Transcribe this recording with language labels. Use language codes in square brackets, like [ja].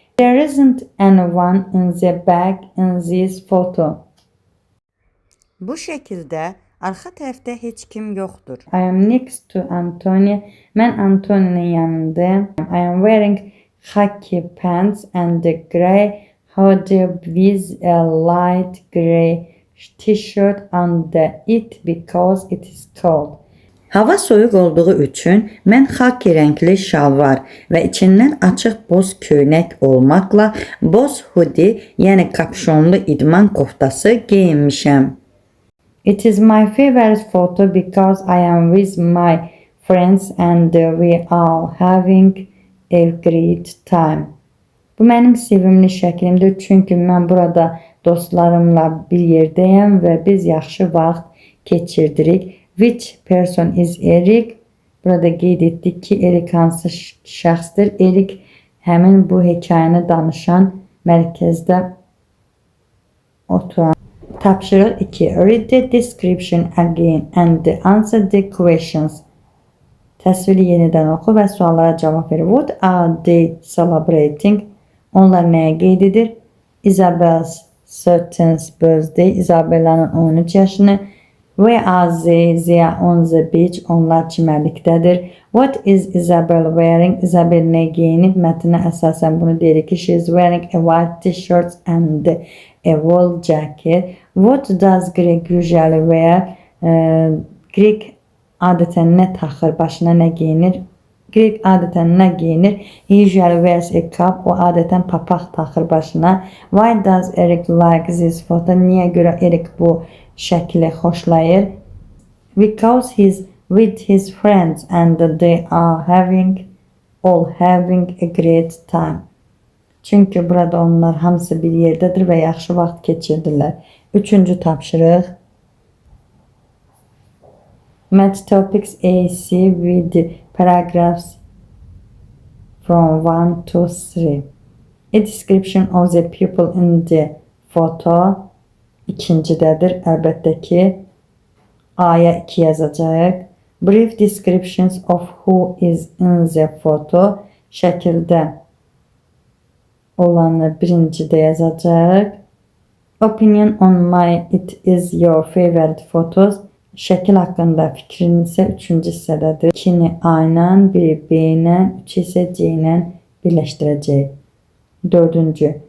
[en] There isn't anyone in the back in this photo. [az] Bu şəkildə arxa tərəfdə heç kim yoxdur. [en] I am next to Antonia. [az] Mən Antoninin yanındayım. [en] I am wearing khaki pants and a grey hoodie with a light grey t-shirt under it because it is cold. [az] Hava soyuq olduğu üçün mən xaki rəngli şalvar və içindən açıq boz köynək olmaqla boz hoodie, yəni kapşonlu idman koftası geyinmişəm. [en] It is my favorite photo because I am with my friends and we are having a great time. [az] Bu mənim sevimli şəklimdir, çünki mən burada dostlarımla bir yerdəyəm və biz yaxşı vaxt keçirdirik. [en] Which person is Eric? [az] Burada qeyd etdik ki, Eric hansı şəxsdir? Eric həmin bu hekayəni danışan mərkəzdə oturan. Tapşırıq 2. [en] Read the description again and answer the questions. [az] Təsviri yenidən oxu və suallara cavab ver. [en] What are they celebrating? [az] Onlar nəyə qeyd edir? [en] Isabel's 13th birthday. [az] Isabellanın 13 yaşını. [en] Where are they? They are on the beach. [az] Onlar çimərlikdədir. [en] What is Isabel wearing? [az] Isabel nə geyinib? Mətnə əsasən bunu deyirik ki, [en] she is wearing a white t-shirt and a wool jacket. What does Greg usually wear? [az] Greg adətən nə taxır? Başına nə geyinir? Greg adətən nə geyinir? [en] He usually wears a cap. [az] O adətən papaq taxır başına. [en] Why does Eric like this photo? [az] Niyə görə Eric bu şəkli xoşlayır? [en] Because he's with his friends and they are all having a great time. [az] Çünki burada onlar hamısı bir yerdədir və yaxşı vaxt keçirdirlər. Üçüncü tapşırıq. [en] Match topics AC with paragraphs from 1 to 3. A description of the people in the photo. [az] İkincidədir. Əlbəttə ki, A-ya 2 yazacaq. [en] Brief descriptions of who is in the photo. [az] Şəkildə olanı birincidə yazacaq. [en] Opinion on my it is your favorite photos. [az] Şəkil haqqında fikrin isə 3-cü hissədədir. 2-ni A ilə, 1-i B ilə, 3 isə C ilə birləşdirəcək. 4-cü.